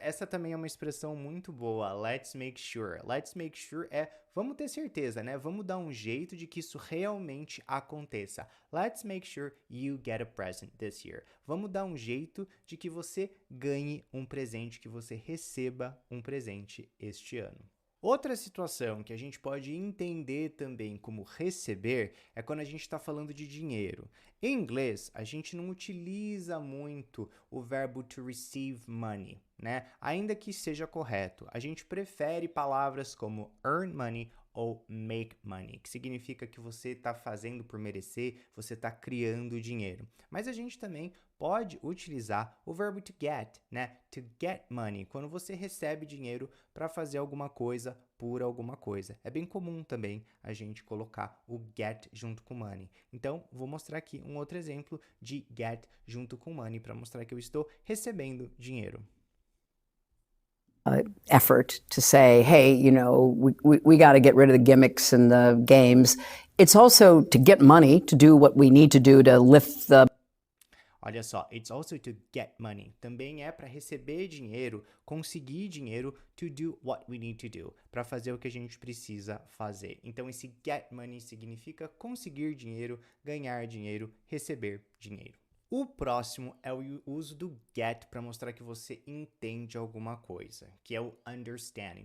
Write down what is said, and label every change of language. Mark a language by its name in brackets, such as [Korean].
[Portuguese] Essa também é uma expressão muito boa. [English] Let's make sure. Let's make sure [Portuguese] é vamos ter certeza, né? Vamos dar um jeito de que isso realmente aconteça. [English] Let's make sure you get a present this year. [Portuguese] Vamos dar um jeito de que você ganhe um presente, que você receba um presente este ano. Outra situação que a gente pode entender também como receber é quando a gente está falando de dinheiro. Em inglês, a gente não utiliza muito o verbo to receive money, né? Ainda que seja correto. A gente prefere palavras como earn money ou make money, que significa que você está fazendo por merecer, você está criando dinheiro. Mas a gente também pode utilizar o verbo to get, né? To get money, quando você recebe dinheiro para fazer alguma coisa por alguma coisa. É bem comum também a gente colocar o get junto com money. Então, vou mostrar aqui um outro exemplo de get junto com money para mostrar que eu estou recebendo dinheiro. [English] Effort to say, hey, you know, we got to get rid of the gimmicks and the games. It's also to get money to do what we need to do to lift the. [Portuguese] Olha só, [English] it's also to get money. [Portuguese] Também é para receber dinheiro, conseguir dinheiro, [English] to do what we need to do, [Portuguese] para fazer o que a gente precisa fazer. Então, esse get money significa conseguir dinheiro, ganhar dinheiro, receber dinheiro. O próximo é o uso do get para mostrar que você entende alguma coisa, que é o understand.